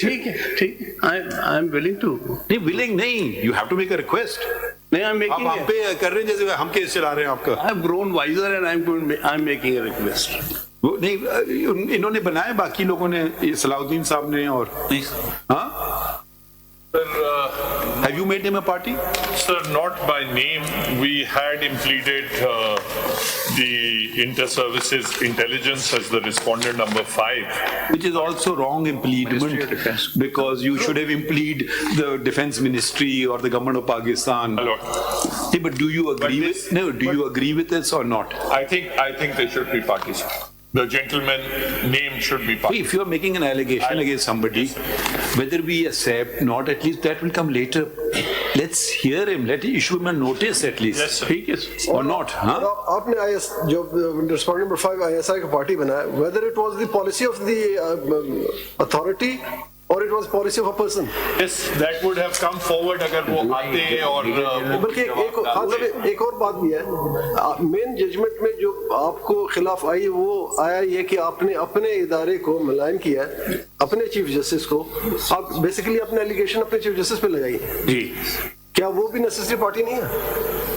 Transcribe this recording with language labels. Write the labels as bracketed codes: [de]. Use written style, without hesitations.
[ur] ٹھیک ہے, ٹھیک ہے, [en] I am willing to. نہیں willing نہیں, you have to make a request. نہیں, I am making, [ur] آپ پہ کر رہے ہیں جیسے ہم کیس چلا رہے ہیں آپ کا. [en] I have grown wiser and I am making a request. [ur] نہیں, انہوں نے بنائے, باقی لوگوں نے, صلاح الدین صاحب نے, اور ہاں. [en] Have you made him a party? Sir, not by name. We had implemented the inter-services intelligence as the respondent number 5. Which is also wrong impleadment, because you should have impleed the defense ministry or the government of Pakistan. Hey, but do you agree with, no, do you agree with this or not? I think they should be parties. The gentleman name should be party. If you are making an allegation against somebody, whether we accept, not, at least that will come later. Let's hear him. Let him issue him a notice at least. Yes, sir. [ur] ٹھیک ہے [en] or not, [ur] ہاں. آپ نے جو [en] respondent number 5 ISI [ur] کا party بنایا, [en] whether it was the policy of the authority or it was policy of a person. Yes, that would have come forward [ur] اگر وہ آتے اور بلکہ ایک اور بات بھی ہے, مین ججمنٹ میں جو آپ کو خلاف آئی وہ آیا یہ کہ آپ نے اپنے ادارے کو ملائم کیا ہے, اپنے چیف جسٹس کو. آپ بیسیکلی اپنے ایلیگیشن اپنے چیف جسٹس پہ لگائی. جی, کیا وہ بھی نیسیسری پارٹی نہیں ہے؟